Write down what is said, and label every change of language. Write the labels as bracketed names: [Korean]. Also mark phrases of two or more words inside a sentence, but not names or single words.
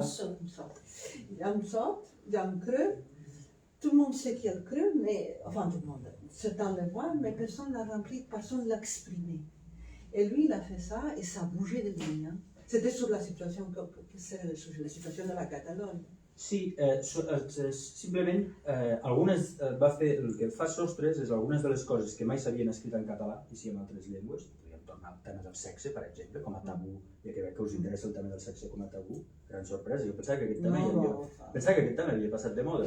[French] Il y a un sot, il y a un creux. Tout le monde sait qu'il y a le creux, mais enfin tout le monde, certains le voient, mais personne n'a rempli, personne ne l'a exprimé. Et lui, il a fait ça et ça a bougé de lui. Hein. C'était sur la situation, sur la situation de la Catalogne. [Catalan] Sí, simplement va fer, el que fa Sostres és algunes de les coses que mai s'havien escrit en català i sí en altres llengües. Podríem tornar al tema del sexe, per exemple, com a tabú, ja que veig que us interessa el tema del sexe com a tabú, gran sorpresa. Jo pensava que aquest tema havia passat de moda.